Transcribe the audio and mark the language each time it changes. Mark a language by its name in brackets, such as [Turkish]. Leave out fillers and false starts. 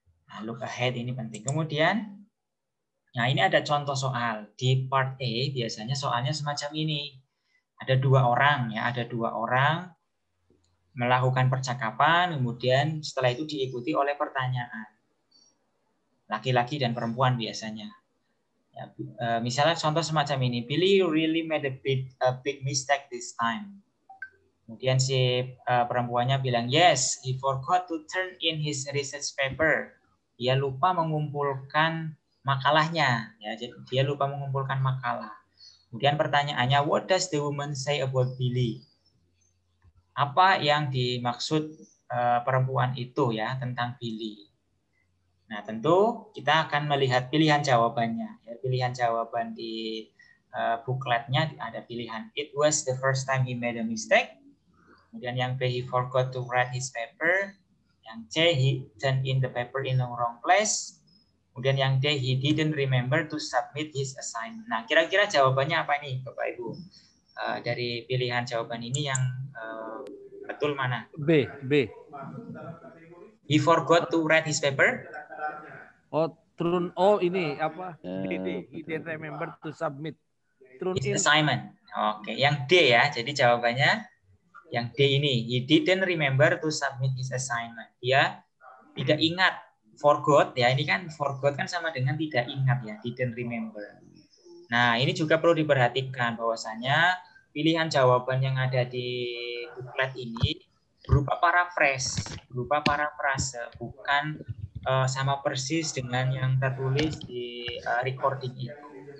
[Indonesian] Nah, [English] look ahead [Indonesian] ini penting. Kemudian, nah ini ada contoh soal di part A. Biasanya soalnya semacam ini. Ada dua orang ya, ada dua orang melakukan percakapan, kemudian setelah itu diikuti oleh pertanyaan. Laki-laki dan perempuan biasanya. Ya, misalnya contoh semacam ini, [English] Billy, you really made a big mistake this time. [Indonesian] Kemudian si perempuannya bilang, [English] yes, he forgot to turn in his research paper. [Indonesian] Dia lupa mengumpulkan makalahnya. Ya, jadi dia lupa mengumpulkan makalah. Kemudian pertanyaannya, [English] what does the woman say about Billy? [Indonesian] Apa yang dimaksud perempuan itu ya tentang Billy? Nah, tentu kita akan melihat pilihan jawabannya. Ya, pilihan jawaban di bookletnya ada pilihan [English] it was the first time he made a mistake. [Indonesian] Kemudian yang B, [English] he forgot to write his paper. [Indonesian] Yang C, [English] he turned in the paper in the wrong place. [Indonesian] Kemudian yang D, [English] he didn't remember to submit his assignment. [Indonesian] Nah, kira-kira jawabannya apa nih, Bapak Ibu? Dari pilihan jawaban ini yang betul mana? B. [English] He forgot to write his paper. [Indonesian] Ini apa? D. [English] He didn't remember to submit his assignment. [Indonesian] Oke, yang D ya. Jadi jawabannya yang D ini. [English] He didn't remember to submit his assignment. [Indonesian] Dia tidak ingat. Forgot ya. Ini kan forgot kan sama dengan tidak ingat ya. [English] Didn't remember. [Indonesian] Nah, ini juga perlu diperhatikan bahwasanya pilihan jawaban yang ada di booklet ini berupa paraphrase, bukan sama persis dengan yang tertulis di recording itu.